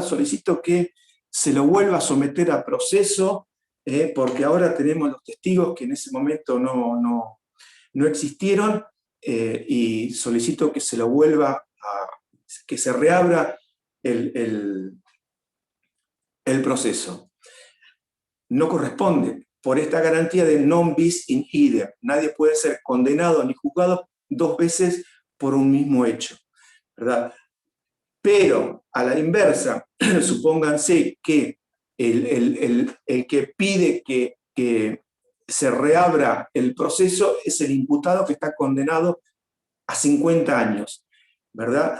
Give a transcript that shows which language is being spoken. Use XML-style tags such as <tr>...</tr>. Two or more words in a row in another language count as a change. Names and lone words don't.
<es>Solicito que se lo vuelva a someter a proceso, porque ahora tenemos los testigos que en ese momento no existieron, y solicito que se lo vuelva que se reabra el proceso. No corresponde. Por esta garantía de</es> <la>non bis in idem.</la> <es>Nadie puede ser condenado ni juzgado 2 veces por un mismo hecho, ¿verdad? Pero, a la inversa, supónganse que el que pide que se reabra el proceso es el imputado que está condenado a 50 años, ¿verdad?</es>